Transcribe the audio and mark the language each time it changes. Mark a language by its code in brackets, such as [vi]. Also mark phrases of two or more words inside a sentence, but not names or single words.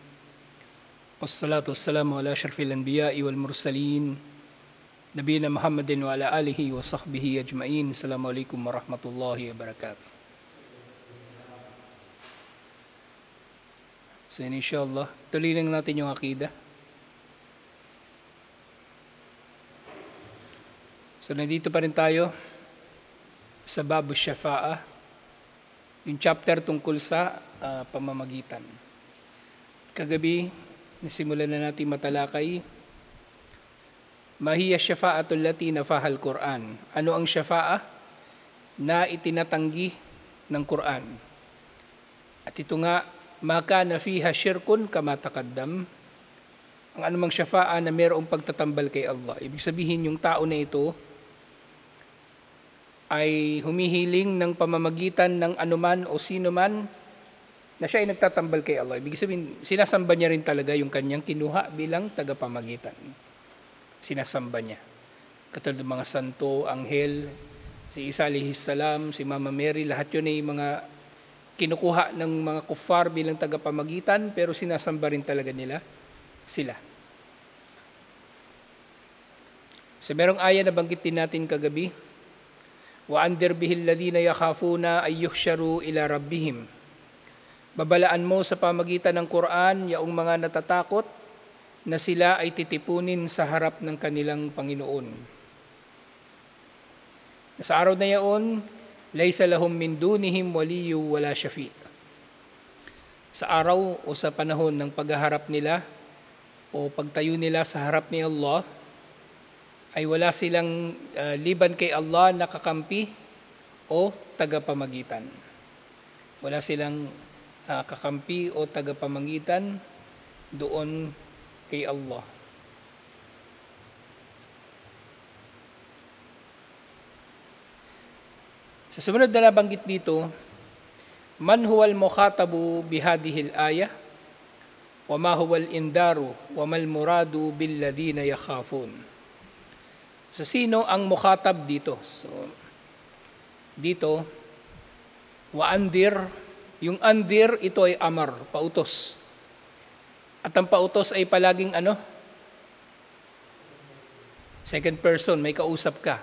[ar] والصلاة والسلام على أشرف الأنبياء والمرسلين. نبينا محمد وعلى آله وصحبه أجمعين. السلام عليكم ورحمة الله وبركاته. [tl] So inshallah, tuloy lang natin yung akida. So nandito pa rin tayo sa Babu Syafa'ah, yung chapter tungkol sa pamamagitan. Kagabi, nasimulan na natin matalakay, [ar] ما هي الشفاعة التي نفاها القرآن. [tl] Ano ang syafa'ah na itinatanggi ng Quran? At ito nga, [ar] ما كان فيها شرك كما تقدم. [tl] Ang anumang syafa'ah na mayroong pagtatambal kay Allah. Ibig sabihin, yung tao na ito ay humihiling ng pamamagitan ng anuman o sino man na siya ay nagtatambal kay Allah. Ibig sabihin, sinasamba niya rin talaga yung kanyang kinuha bilang tagapamagitan. Sinasamba niya. Katulad ng mga santo, anghel, si Isa [ar] عليه السلام, [tl] si Mama Mary, lahat yun ay mga kinukuha ng mga kuffar bilang tagapamagitan, pero sinasamba rin talaga nila sila. So merong aya na banggitin natin kagabi, [ar] وَأَنْذِرْ بِهِ الَّذِينَ يَخَافُونَ أَنْ يُحْشَرُوا إِلَى رَبِّهِمْ. [tl] Babalaan mo sa pamagitan ng Quran yaong mga natatakot na sila ay titipunin sa harap ng kanilang Panginoon. Sa araw na yaon, [ar] ليس لهم من دونهم ولي ولا شفيع'. [tl] Sa araw o sa panahon ng paghaharap nila o pagtayo nila sa harap ni Allah, ay wala silang liban kay Allah na kakampi o tagapamagitan. Wala silang kakampi o tagapamagitan doon kay Allah. Sa sumunod na nabanggit dito, [ar] من هو المخاطب بهذه الآية، وما هو الإنذار، وما المراد بالذين يخافون. [tl] So, sino ang mukhatab dito? So, dito, wa-andir. Yung andir, ito ay amar, pautos. At ang pautos ay palaging ano? Second person, may kausap ka.